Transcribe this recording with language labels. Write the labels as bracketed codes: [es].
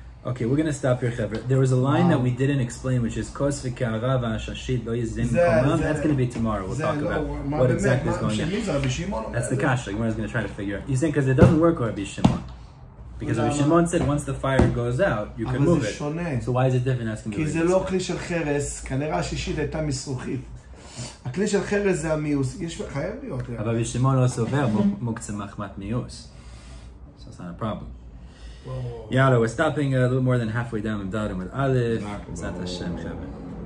[en] Okay, we're going to stop here, Chaver. There was a line that we didn't explain, which is [he] Kos v'ka'ara v'ashashit lo yizim komam. [en] That's going to be tomorrow. We'll talk about what exactly is going on. That's the kasha. Gemara is going to try to figure out. You think because it doesn't work with Rabbi Shimon. Because Rabbi Shimon said once the fire goes out, you can move it. So why is it different? Asking [he] כי זה לא כלי של חרס, כנראה השישית הייתה מסרוכית. הכלי של חרס זה המיוס. חייב להיות. אבל רבי שמעון לא סובר מוקצה מחמת מיוס. [en] So it's not a problem. Yalla, we're stopping a little more than halfway down with Darim with Aleph. Zat Hashem, Chaver.